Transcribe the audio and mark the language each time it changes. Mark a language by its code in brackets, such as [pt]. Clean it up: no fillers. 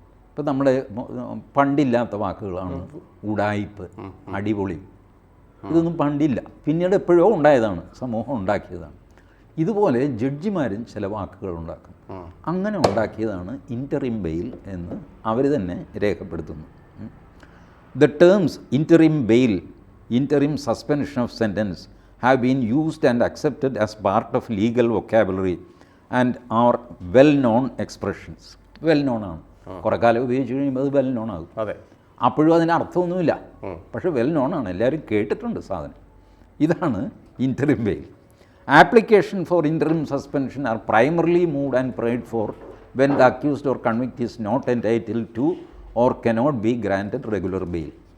[ml] ഇപ്പം നമ്മുടെ പണ്ടില്ലാത്ത വാക്കുകളാണ് ഉഡായിപ്പ്, അടിപൊളി. ഇതൊന്നും പണ്ടില്ല, പിന്നീട് എപ്പോഴോ ഉണ്ടായതാണ്, സമൂഹം ഉണ്ടാക്കിയതാണ്. ഇതുപോലെ ജഡ്ജിമാരും ചില വാക്കുകൾ ഉണ്ടാക്കും. അങ്ങനെ ഉണ്ടാക്കിയതാണ് ഇൻ്ററിം ബെയിൽ എന്ന് അവർ തന്നെ രേഖപ്പെടുത്തുന്നു. [en] The terms interim bail, interim suspension of sentence have been used and accepted as part of legal vocabulary and are well known expressions. [ml] Well known ആണ്. കുറേ കാലം ഉപയോഗിച്ച് കഴിയുമ്പോൾ അത് വെൽ നോൺ ആകും. അതെ, അപ്പോഴും അതിന് അർത്ഥമൊന്നുമില്ല, പക്ഷേ വെൽ നോൺ ആണ്, എല്ലാവരും കേട്ടിട്ടുണ്ട് സാധനം. ഇതാണ് interim bail. [en] Application for interim suspension are primarily moved and prayed for when the accused or convict is not entitled to or cannot be granted regular bail.